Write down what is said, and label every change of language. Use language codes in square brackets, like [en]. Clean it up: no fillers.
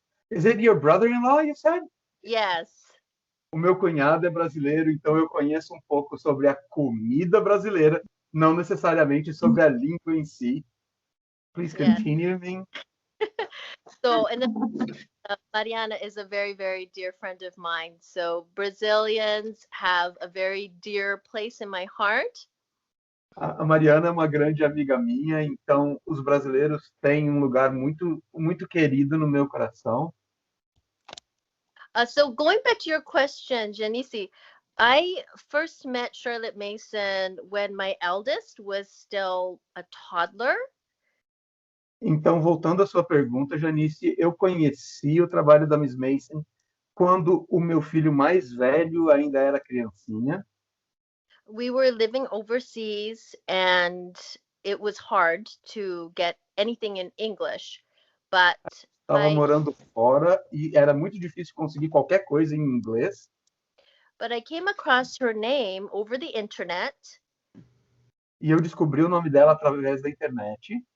[en] Is it your brother-in-law, you said? yes. [pt] O meu cunhado é brasileiro, então eu conheço um pouco sobre a comida brasileira, não necessariamente sobre a língua em si. [en] Please continue, Ming. So, and then Mariana is a very, very dear friend of mine. So Brazilians have a very dear place in my heart. [pt] A Mariana é uma grande amiga minha, então os brasileiros têm um lugar muito, muito querido no meu coração. [en] So going back to your question, Janice, I first met Charlotte Mason when my eldest was still a toddler. [pt] Então, voltando à sua pergunta, Janice, eu conheci o trabalho da Miss Mason quando o meu filho mais velho ainda era criancinha. [en] We were living overseas and it was hard to get anything in English, but [pt] Estava morando fora e era muito difícil conseguir qualquer coisa em inglês. [en] But I came across her name over the internet. [pt] E eu descobri o nome dela através da internet.